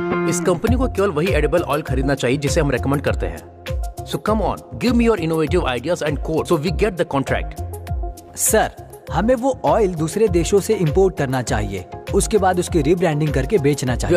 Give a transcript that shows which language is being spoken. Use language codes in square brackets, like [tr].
[hi] इस कंपनी को केवल वही एडिबल ऑयल खरीदना चाहिए जिसे हम रेकमेंड करते हैं। [en] So come on, give me your innovative ideas and code so we get the contract. [hi] Sir, हमें वो ऑयल दूसरे देशों से इंपोर्ट करना चाहिए, उसके बाद उसकी रीब्रांडिंग करके बेचना चाहिए।